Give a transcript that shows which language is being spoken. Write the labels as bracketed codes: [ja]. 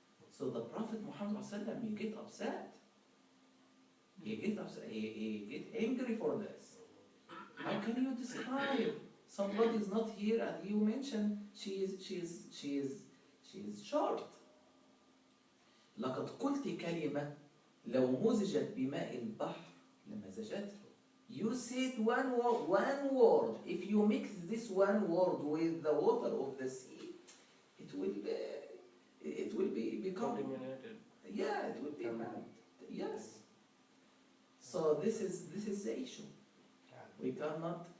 [en] So the Prophet Muhammad sallallahu, he get upset. He get angry for this. How can you describe somebody is not here and you mention she is short? [ar] لقد قلت كلمة لو مزجت بماء البحر لمزجته. [en] You said one word. If you mix this one word with the water of the sea, it will become contaminated. Yeah, it will be bad. Yes. So this is the issue. We cannot.